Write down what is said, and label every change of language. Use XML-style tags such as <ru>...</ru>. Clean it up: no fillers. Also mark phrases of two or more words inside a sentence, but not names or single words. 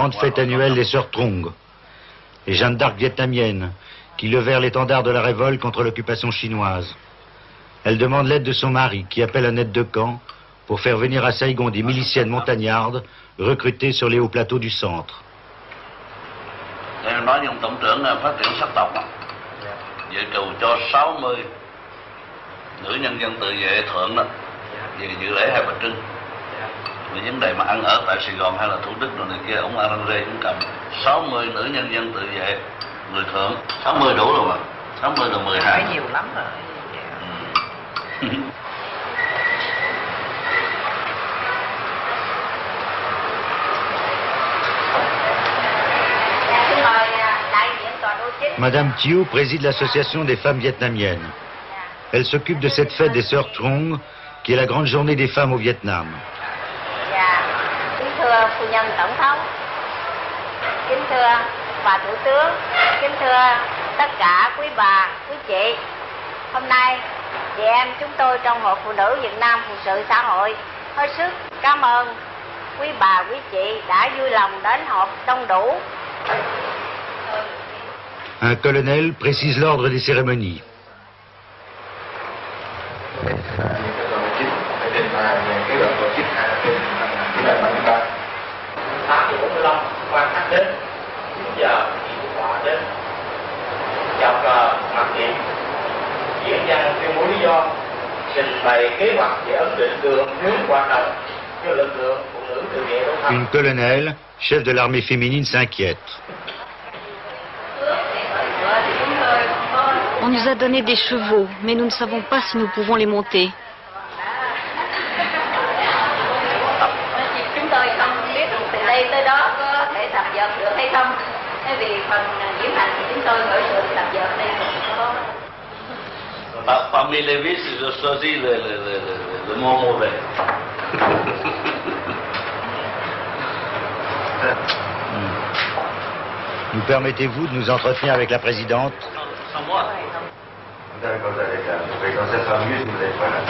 <fr>grande fête annuelle des Sœurs Trong, les Jeanne d'Arc vietnamiennes, qui levèrent l'étendard de la révolte contre l'occupation chinoise. Elle demande l'aide de son mari, qui appelle un aide de camp, pour faire venir à Saigon des miliciennes montagnardes, recrutées sur les hauts plateaux du centre.</fr> <vi>Em nói với ông tổng trưởng là phát triển sắc tộc, dự trù cho 60 nữ nhân dân tự vệ thượng đó, về dự lễ Hai Bà Trưng. Về vấn đề mà ăn ở tại Sài Gòn hay là Thủ Đức rồi này kia, ông arrange cũng cầm 60 nữ nhân dân tự vệ người thượng. 60 đủ rồi mà, 60 là 12. Phải nhiều lắm rồi.</vi> <fr>Madame Thieu préside l'association des femmes vietnamiennes. Elle s'occupe de cette fête des Sœurs Trong, qui est la grande journée des femmes au Vietnam.</fr> <vi>Kính thưa phu nhân tổng thống, kính thưa bà thủ tướng, kính thưa tất cả quý bà, quý chị. Hôm nay chị em chúng tôi trong Hội Phụ nữ Việt Nam Phụ sự xã hội hết sức cảm ơn quý bà, quý chị đã vui lòng đến họp đông đủ.</vi> <fr>Un colonel précise l'ordre des cérémonies.</fr> <vi>Quan khách đến 9 giờ họ đến chào cờ mặc niệm diễn văn tuyên bố lý do trình bày kế hoạch về ấn định đường hướng hoạt động cho lực lượng phụ nữ tự vệ đấu tranh.</vi> <fr>Une colonelle, chef de l'armée féminine, s'inquiète. On nous a donné des chevaux, mais nous ne savons pas si nous pouvons les monter.</fr> <vi>Chúng tôi không biết từ đây tới đó có thể tập dượt được hay không. Vì phần diễn hành thì chúng tôi ở sự tập dượt đây không có.</vi> <fr>Parmi les vices, je choisis le mot mauvais. Nous permettez-vous de nous entretenir avec la présidente? Sans moi. Vous avez causé avec la présidente, ça sera mieux si vous n'êtes pas là.</fr>